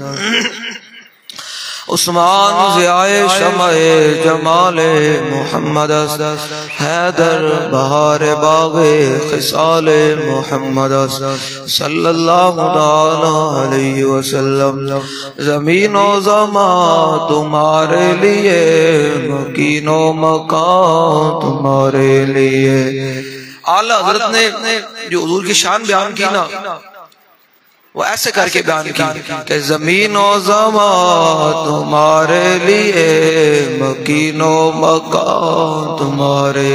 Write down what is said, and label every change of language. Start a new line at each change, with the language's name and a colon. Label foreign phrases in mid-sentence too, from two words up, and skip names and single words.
Urdu: عثمان ضیائے شمع جمالِ محمد حیدر بہار باغِ خصالِ محمد
Arabic: صلى الله عليه وسلم.
Urdu: زمین و زماں تمہارے لیے مکین و مکاں تمہارے لیے. اعلیٰ حضرت نے جو حضور کی شان بیان کی نا وہ ایسے کر کے بیان کی کہ زمین و زماں تمہارے لیے مکین و مکاں تمہارے